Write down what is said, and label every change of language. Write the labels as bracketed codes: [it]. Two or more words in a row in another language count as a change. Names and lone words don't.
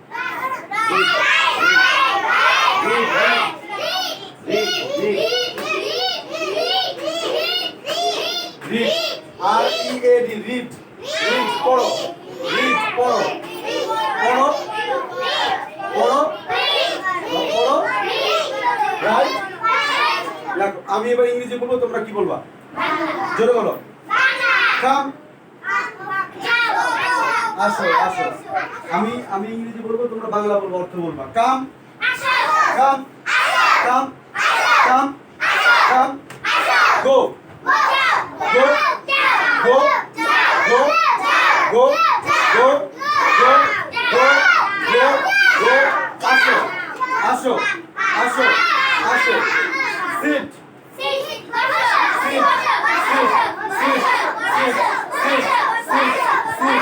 [bn] রিড, R-E-A-D, রিড, রিড পড়ো, রিড পড়ো, পড়ো, পড়ো, পড়ো, রাইট। দেখো আমি এবার ইংরেজি বলবো, তোমরা কি বলবা? জোরে বলো। কাম, আসো, আসো। আমি ইংরেজি বলবো, তোমরা বাংলা বলবো, অর্থ বলবা। [en] come, come, come, come, come, go, go, go, go, go, go, go, go, go, go, [bn] আসো, আসো, আসো, আসো, [en] sit, sit, sit, sit, sit, sit, sit, sit, sit.